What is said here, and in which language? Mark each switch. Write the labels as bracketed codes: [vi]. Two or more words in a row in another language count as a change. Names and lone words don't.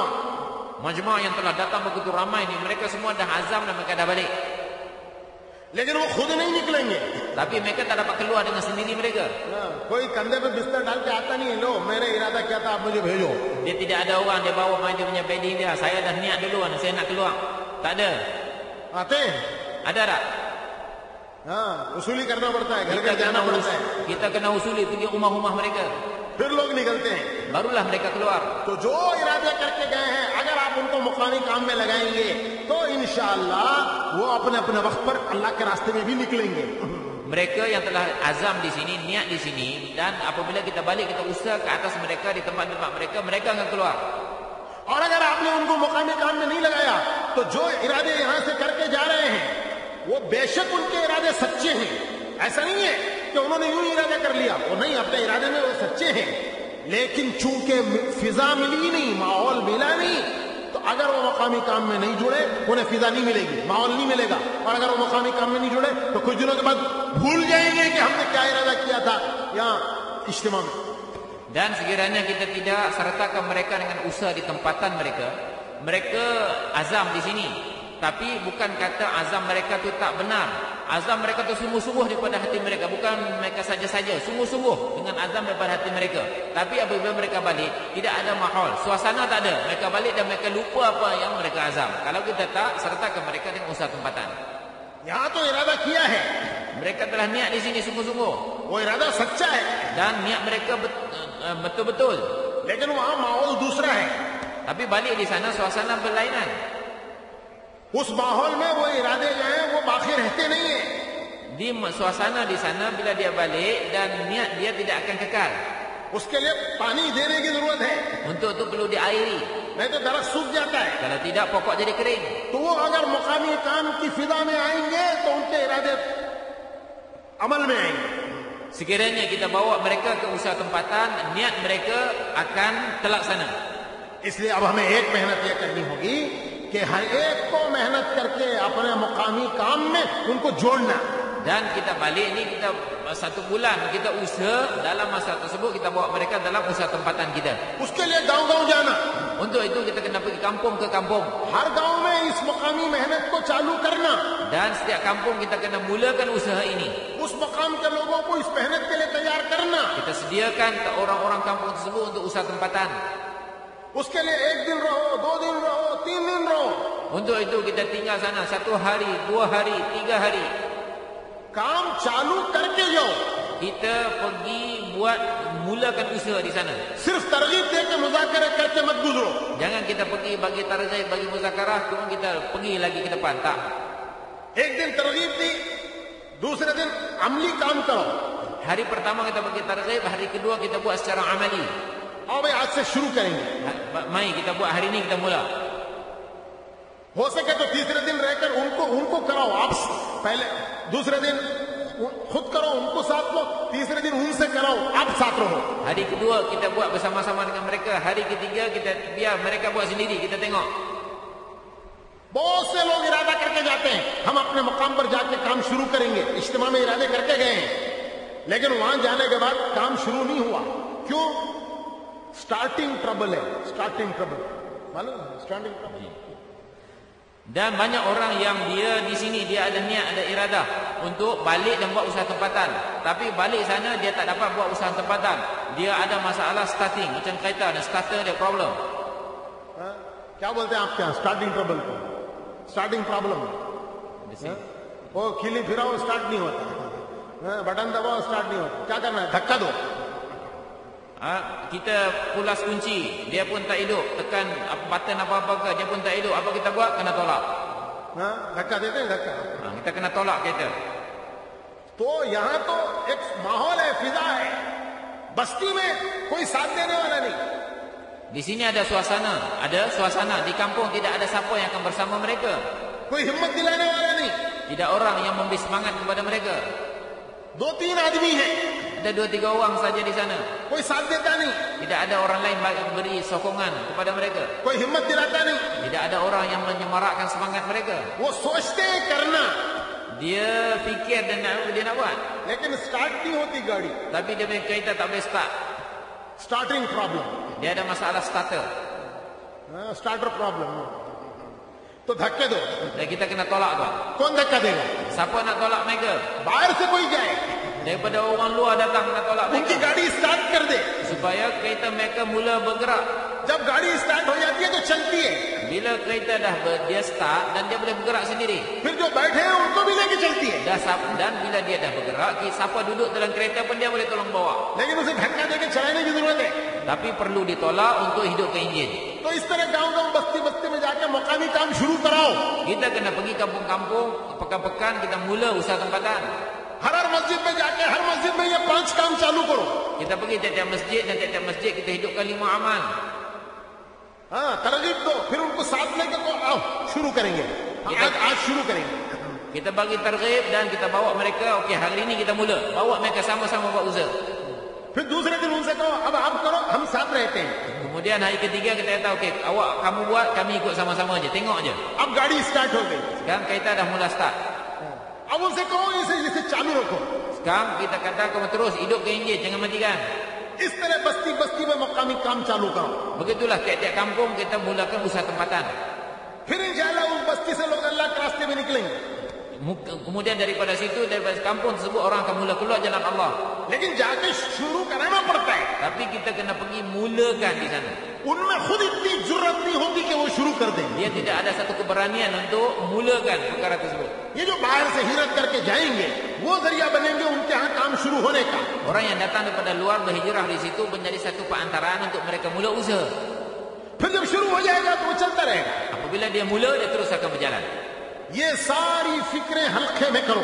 [ms] Majma' yang telah datang begitu ramai ni, mereka semua dah azam dan mereka dah balik. [hi] लेकिन वो खुद नहीं निकलेंगे. [ms] Tapi mereka tak dapat keluar dengan sendiri mereka. [hi] कोई कंधे पे बिस्तर डाल के आता नहीं, लो मैंने इरादा किया था, आप मुझे भेजो. [ms] Dia tidak ada orang, dia bawa main dia punya bedding dia. Saya dah niat duluan, saya nak keluar. Tak ada. [hi] आते हैं. [ms] Ada tak? [hi] हाँ, वसूली करना पड़ता है, घर [ms] Kita [hi] घर जाना [ms] kena [hi] पड़ता है. [ms] kita kena usuli pergi rumah-rumah mereka. [hi] फिर लोग निकलते हैं. [ms] Barulah mereka keluar. [hi] तो जो इरादे करके गए हैं, अगर आप उनको मुकामी काम में लगाएंगे तो इंशाअल्लाह वो अपने अपने वक्त पर अल्लाह के रास्ते में भी निकलेंगे. [ms] Mereka yang telah azam di sini, niat di sini, dan apabila kita balik, kita usaha ke atas mereka di tempat-tempat mereka, mereka akan keluar. [hi] और अगर आपने उनको मुकामी काम में नहीं लगाया तो जो इरादे यहां से करके जा रहे हैं वो बेशक उनके इरादे सच्चे हैं. ऐसा नहीं है कि उन्होंने यूं ही इरादा कर लिया, वो नहीं, अपने इरादे में वो सच्चे हैं. लेकिन चूंकि फिजा मिली नहीं, माहौल मिला नहीं, तो अगर वो मकामी काम में नहीं जुड़े, उन्हें फिजा नहीं मिलेगी, माहौल नहीं मिलेगा. और अगर वो मकामी काम में नहीं जुड़े तो कुछ दिनों के बाद भूल जाएंगे कि हमने क्या इरादा किया था यहाँ इज्तिमा में. [ms] Dan sekiranya kita tidak sertakan mereka dengan usaha di tempatan mereka, mereka azam di sini, tapi bukan kata azam mereka tu tak benar. Azam mereka tu sungguh-sungguh daripada hati mereka, bukan mereka saja-saja, sungguh-sungguh dengan azam daripada hati mereka. Tapi apabila mereka balik, tidak ada mahal, suasana tak ada. Mereka balik dan mereka lupa apa yang mereka azam. Kalau kita tak sertakan mereka dengan usaha tempatan. [hi] यहाँ तो इरादा किया है, [ms] Mereka telah niat di sini sungguh-sungguh, [hi] वो इरादा सच्चा है, [ms] dan niat mereka betul-betul. [hi] लेकिन वहां माहौल दूसरा है. [ms] Tapi balik di sana suasana berlainan. [hi] उस माहौल में वो इरादे जो हैं वो बाकी रहते नहीं है. [ms] Di suasana di sana bila dia balik dan niat dia tidak akan kekal. [hi] उसके लिए पानी देने की जरूरत है, [ms] Untuk itu perlu diairi. [hi] नहीं तो दरख्त सूख जाता है. [ms] Kalau tidak pokok jadi kering. [hi] तो वो अगर मुकामी काम की फिजा में आएंगे तो उनके इरादे अमल में आएंगे. [ms] Sekiranya kita bawa mereka ke usaha tempatan, niat mereka akan terlaksana. [hi] इसलिए अब हमें एक मेहनत ये करनी होगी कि हर एक को मेहनत करके अपने मुकामी काम में उनको जोड़ना. [ms] Dan kita balik ni, kita 1 bulan kita usaha, dalam masa tersebut kita bawa mereka dalam usaha tempatan kita. [hi] उसके लिए गांव-गांव जाना. [ms] Untuk itu kita kena pergi kampung ke kampung. [hi] हर गांव में इस मुकामी मेहनत को चालू करना. [ms] Dan setiap kampung kita kena mulakan usaha ini. [hi] उस मुकाम के लोगों को इस मेहनत के लिए तैयार करना. [ms] Kita sediakan ke orang-orang kampung tersebut untuk usaha tempatan. [hi] उसके लिए 1 दिन रहो, 2 दिन रहो, 3 दिन रहो. [ms] Untuk itu kita tinggal sana 1 hari, 2 hari, 3 hari. [hi] काम चालू करके जाओ. [ms] Kita pergi mulakan usaha di sana. [hi] सिर्फ तरगीब देके मुज़ाकरा करके मत गुजरो. [ms] Jangan kita pergi bagi tarjih, bagi muzakarah, kemudian kita pergi lagi ke depan. Tak. [hi] एक दिन तरगीब दी, दूसरे दिन अमली काम करो. [ms] Hari pertama kita bagi tarjih, hari kedua kita buat secara amali. [hi] आओ भाई आज से शुरू करेंगे, [ms] Mari kita buat hari ini, kita mula. [hi] हो सके तो तीसरे दिन रहकर उनको कराओ, आप पहले दूसरे दिन खुद करो, उनको साथ लो, तीसरे दिन उनसे कराओ, आप साथ रहो. [ms] Hari kedua kita buat bersama-sama dengan mereka, hari ketiga kita biar mereka buat sendiri, kita tengok. [hi] बहुत से लोग इरादा करके जाते हैं, हम अपने मुकाम पर जाके काम शुरू करेंगे, इज्तिमा में इरादे करके गए हैं, लेकिन वहां जाने के बाद काम शुरू नहीं हुआ. क्यों? [en] starting trouble [hi] है, [en] starting trouble, [hi] मालूम? [en] starting trouble. [ms] Dan banyak orang yang dia di sini dia ada niat, ada iradah untuk balik dan buat usaha tempatan, tapi balik sana dia tak dapat buat usaha tempatan. Dia ada masalah starting, macam kereta dan starter dia problem. [hi] क्या बोलते हैं आप क्या? [en] starting trouble [hi] को [en] starting problem. [hi] वो खिली फिराओ स्टार्ट नहीं होता, बटन दबाओ स्टार्ट नहीं होता. क्या करना है? धक्का दो. [ms] Kita pulas kunci, dia pun tak hidup, tekan button apa-apa ke, dia pun tak hidup, apa kita buat? Kena tolak. [hi] धक्का देते हैं, धक्का. [ms] Kita kena tolak kereta. [hi] तो यहाँ तो एक माहौल है, फिजा है. बस्ती में कोई साथ देने वाला नहीं. [ms] Di sini ada suasana, di kampung tidak ada siapa yang akan bersama mereka. [hi] कोई हिम्मत दिलाने वाला नहीं. [ms] Tidak orang yang memberi semangat kepada mereka. [hi] 2-3 आदमी हैं, [ms] Ada 2-3 orang saja di sana. [hi] कोई साथ देता नहीं, [ms] Tidak ada orang lain beri sokongan kepada mereka. [hi] कोई हिम्मत दिलाता नहीं. [ms] Tidak ada orang yang menyemarakkan semangat mereka. [hi] वो सोचते हैं करना, [ms] Dia fikir dan dia nak buat, [hi] लेकिन स्टार्ट नहीं होती गाड़ी. [ms] tapi dia punya kereta tak boleh start. [en] starting problem, [ms] Dia ada masalah starter. [en] starter problem. [hi] तो धक्के दो. [ms] Dan kita kena tolak tuan. [hi] कौन धक्का देगा? [ms] Siapa nak tolak mereka? [hi] बाहर से कोई जाए, [ms] Daripada orang luar datang nak tolak [hi] उनकी [ms] mereka, [hi] गाड़ी स्टार्ट कर दे. [ms] supaya kereta mereka mula bergerak. [hi] जब गाड़ी स्टार्ट हो जाती है तो चलती है, [ms] Bila kereta dah dia start dan dia boleh bergerak sendiri. [hi] फिर जो बैठे हैं उनको भी लेके चलती है. [ms] Dan bila dia dah bergerak, siapa duduk dalam kereta pun dia boleh tolong bawa. [hi] लेकिन उसे धक्का देके चलाने की जरूरत है. [ms] Tapi perlu ditolak untuk hidupkan enjin. [hi] तो इस तरह गांव-गांव, बस्ती-बस्ती में जाके मुकामी काम शुरू कराओ. [ms] Kita kena pergi kampung-kampung, pekan-pekan kita mula usaha tempatan. [hi] हर मस्जिद में जाके हर मस्जिद में ये 5 काम चालू करो. [ms] Kita pergi tiap-tiap masjid dan tiap-tiap masjid kita hidupkan 5 amal. [hi] हाँ, तरगीब दो, फिर उनको साथ लेकर को आओ शुरू करेंगे. आज शुरू करेंगे. [ms] Kita bagi targhib dan kita bawa mereka, okey hari ini kita mula. Bawa mereka sama-sama buat usaha. [hi] फिर दूसरे दिन उनसे कहो अब आप करो, हम साथ रहते हैं. [ms] Kemudian hari ketiga kita kata okey, awak kamu buat, kami ikut sama-sama aja. Tengok aja. [hi] अब गाड़ी स्टार्ट हो गई. [ms] Sekarang kereta dah mula start. [hi] अब उनसे कहो इसे चालू रखो. [ms] Sekarang kita kata kamu terus hidupkan enjin, jangan matikan. [hi] इस तरह बस्ती-बस्ती में मुकामी काम चालू करो. [ms] Begitulah tiap-tiap kampung kita mulakan usaha tempatan. [hi] फिर इंशाल्लाह उस बस्ती से लोग अल्लाह के रास्ते में निकलेंगे. [ms] Kemudian daripada situ, daripada kampung tersebut orang akan mula keluar jalan Allah. [hi] लेकिन जाके शुरू कराना पड़ता है. [ms] Tapi kita kena pergi mulakan di sana. [hi] उनमें खुद इतनी जुर्रत नहीं होती कि वो शुरू कर दें. [ms] Dia tidak ada satu keberanian untuk mulakan perkara tersebut. [hi] ये जो बाहर से हिजरत करके जाएंगे वो जरिया बनेंगे उनके यहाँ काम शुरू होने का. [ms] Orang yang datang daripada luar berhijrah di situ menjadi satu perantaraan untuk mereka mula usaha. [hi] फिर जब शुरू हो जाएगा तो वो चलता रहेगा. [ms] Apabila dia mula, dia terus akan berjalan. [hi] ये सारी फिक्रें हल्के में करो